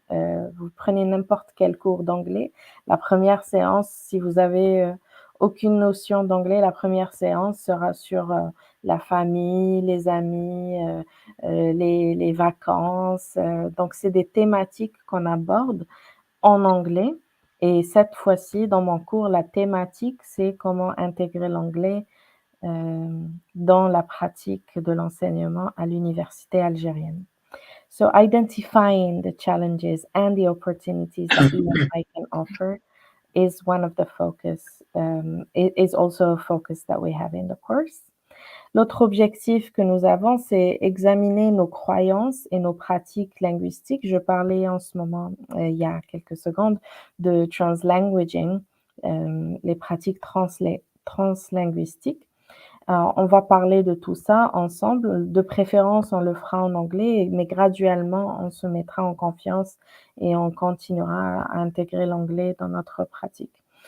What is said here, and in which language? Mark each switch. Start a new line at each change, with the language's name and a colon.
French: Vous prenez n'importe quel cours d'anglais, la première séance, si vous avez aucune notion d'anglais, la première séance sera sur la famille, les amis, les vacances. Donc, c'est des thématiques qu'on aborde en anglais. Et cette fois-ci, dans mon cours, la thématique, c'est comment intégrer l'anglais dans la pratique de l'enseignement à l'université algérienne.
English: So identifying the challenges and the opportunities that EMI can offer is one of the focus, it is also a focus that we have in the course.
French: L'autre objectif que nous avons, c'est examiner nos croyances et nos pratiques linguistiques. Je parlais en ce moment, il y a quelques secondes, de translanguaging, les pratiques translinguistiques. Alors, on va parler de tout ça ensemble. De préférence, on le fera en anglais, mais graduellement, on se mettra en confiance et on continuera à intégrer l'anglais dans notre pratique.